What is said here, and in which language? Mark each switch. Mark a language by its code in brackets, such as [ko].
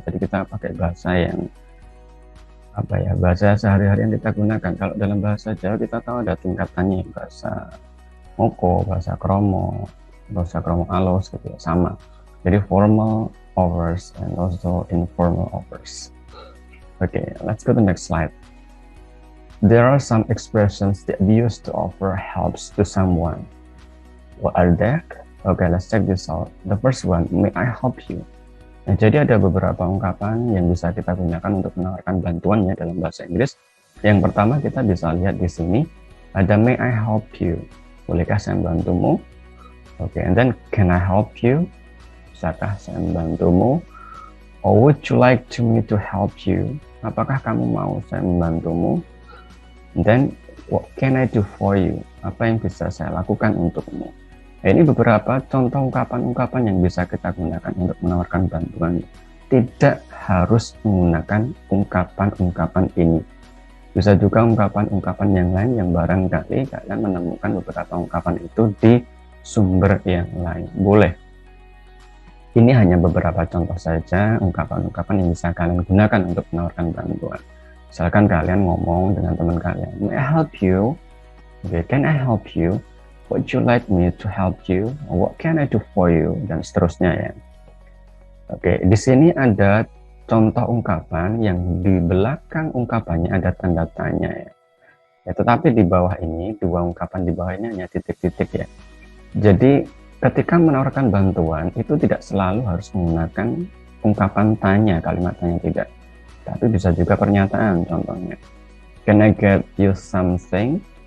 [id] Jadi kita pakai bahasa yang bahasa sehari-hari yang kita gunakan. Kalau dalam bahasa Jawa kita tahu ada tingkatannya, bahasa Moko, bahasa Kromo alus gitu ya, sama. Jadi [en] formal offers and also informal offers. Okay, let's go to the next slide. There are some expressions that we use to offer helps to someone. What are they? Okay, let's check this out. The first one, may I help you? [id] Nah, jadi ada beberapa ungkapan yang bisa kita gunakan untuk menawarkan bantuannya dalam bahasa Inggris. Yang pertama kita bisa lihat di sini ada [en] may I help you? [id] Bolehkah saya membantumu? [en] Okay, and then can I help you? [id] Bisakah saya membantumu? [en] Or would you like me to help you? [id] Apakah kamu mau saya membantumu? [en] And then what can I do for you? [id] Apa yang bisa saya lakukan untukmu? Ini beberapa contoh ungkapan-ungkapan yang bisa kita gunakan untuk menawarkan bantuan. Tidak harus menggunakan ungkapan-ungkapan ini. Bisa juga ungkapan-ungkapan yang lain yang barangkali kalian menemukan beberapa ungkapan itu di sumber yang lain. Boleh. Ini hanya beberapa contoh saja ungkapan-ungkapan yang bisa kalian gunakan untuk menawarkan bantuan. Misalkan kalian ngomong dengan teman kalian, [en] may I help you? Okay, can I help you? Would you like me to help you? What can I do for you? [id] Dan seterusnya ya. Oke, di sini ada contoh ungkapan yang di belakang ungkapannya ada tanda tanya ya. Tetapi di bawah ini, dua ungkapan di bawah ini hanya titik-titik ya. Jadi ketika menawarkan bantuan itu tidak selalu harus menggunakan ungkapan tanya, kalimat tanya, tidak, tapi bisa juga pernyataan. [en] Contohnya, can I get you something?